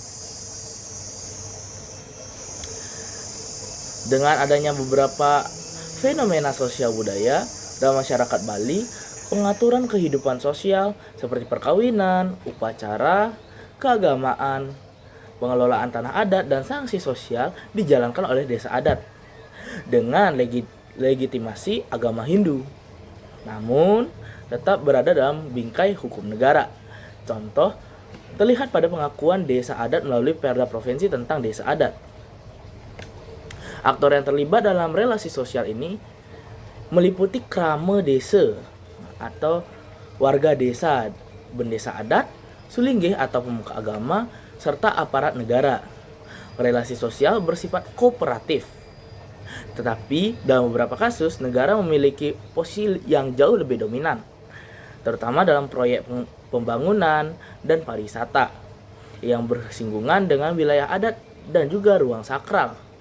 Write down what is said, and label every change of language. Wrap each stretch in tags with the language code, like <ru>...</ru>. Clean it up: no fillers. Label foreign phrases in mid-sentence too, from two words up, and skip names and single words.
<id>Dengan adanya beberapa fenomena sosial budaya dalam masyarakat Bali, pengaturan kehidupan sosial seperti perkawinan, upacara, keagamaan, pengelolaan tanah adat, dan sanksi sosial dijalankan oleh desa adat dengan legitimasi agama Hindu, namun tetap berada dalam bingkai hukum negara. Contoh terlihat pada pengakuan desa adat melalui Perda Provinsi tentang desa adat. Aktor yang terlibat dalam relasi sosial ini meliputi krama desa atau warga desa, bendesa adat, sulinggih atau pemuka agama, serta aparat negara. Relasi sosial bersifat kooperatif. Tetapi dalam beberapa kasus, negara memiliki posisi yang jauh lebih dominan, terutama dalam proyek pembangunan dan pariwisata yang bersinggungan dengan wilayah adat dan juga ruang sakral.</id>